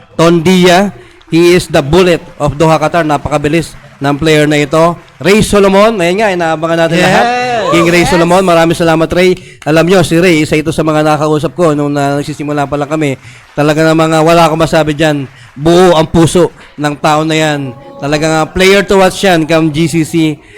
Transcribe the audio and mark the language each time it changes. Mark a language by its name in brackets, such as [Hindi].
[English] Tondia, he is the bullet of Doha, Qatar. [Filipino] Napakabilis ng player na ito. Ray Solomon, ayan nga, inaabangan natin lahat. King Ray Solomon, maraming salamat, Ray. Alam nyo, si Ray, isa ito sa mga nakausap ko nung nagsisimula pa lang kami. Talaga na mga wala akong masabi dyan. Buo ang puso ng tao na yan. Talagang [English] player to watch [Filipino] yan, come GCC.